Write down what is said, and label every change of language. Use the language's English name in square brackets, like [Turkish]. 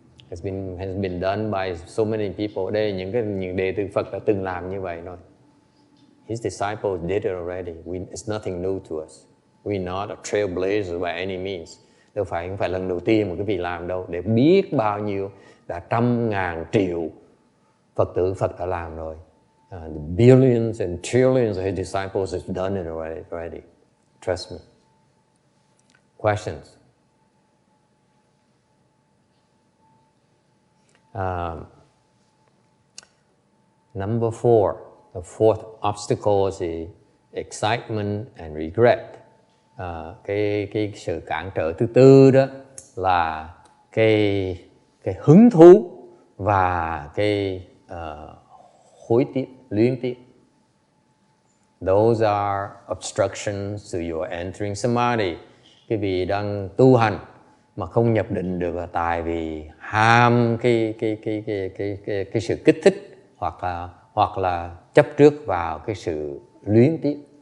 [English] Has been done by so many people. [Vietnamese] Đây là những đệ tử Phật đã từng làm như vậy rồi. [English] His disciples did it already. It's nothing new to us. We're not a trailblazer by any means. [Vietnamese] Không phải lần đầu tiên mà quý vị làm đâu. Để biết bao nhiêu, đã trăm ngàn triệu Phật tử Phật đã làm rồi. [English] The billions and trillions of his disciples have done it already. Trust me. Questions? Number 4, the fourth obstacle is excitement and regret. [Vietnamese] Cái sự cản trở thứ tư đó là cái hứng thú và cái hối tiếc, luyến tiếc. [English] Those are obstructions to your entering samadhi. [Vietnamese] Cái vị đang tu hành mà không nhập định được là tại vì ham cái sự kích thích hoặc là chấp trước vào cái sự luyến tiếc.